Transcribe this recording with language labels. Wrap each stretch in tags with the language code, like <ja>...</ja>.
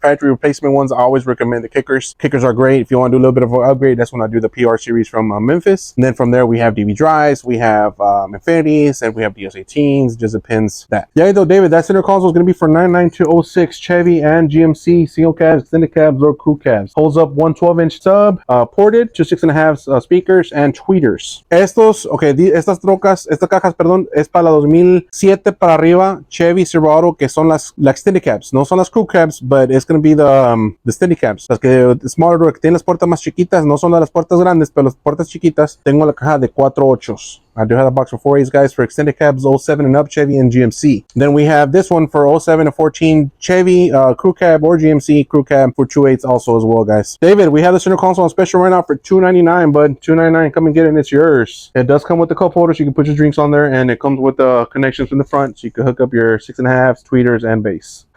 <en>Factory replacement ones, I always recommend the kickers. Kickers are great. If you want to do a little bit of an upgrade, that's when I do the PR series from Memphis. And then from there, we have DB drives, we have Infinities, and we have DS18s. Just depends. That. Yeah, though, David, that center console is going to be for 99206 Chevy and GMC single cabs, extended cabs, or crew cabs. Holds up 1 12-inch sub, ported to 6.5 speakers and tweeters.</en> <es>Estas cajas, perdón, es para la 2007 para arriba Chevy Silverado, que son las extended cabs. No son las</es> <en>crew cabs, but it's going to be the extended cabs.</en> <es>Las que smaller, que tienen las puertas más chiquitas, no son las puertas grandes, pero las puertas chiquitas. Tengo la caja de 4.8.</es> <en>I do have a box for 4.8s, guys, for extended cabs, 07 and up Chevy and GMC. Then we have this one for 07 to 14 Chevy crew cab or GMC crew cab for 2.8s also as well, guys. David, we have the center console on special right now for $299, bud. $299. Come and get it, and it's yours. It does come with the cup holder, so you can put your drinks on there, and it comes with the connections from the front, so you can hook up your 6.5s, tweeters, and bass.</en>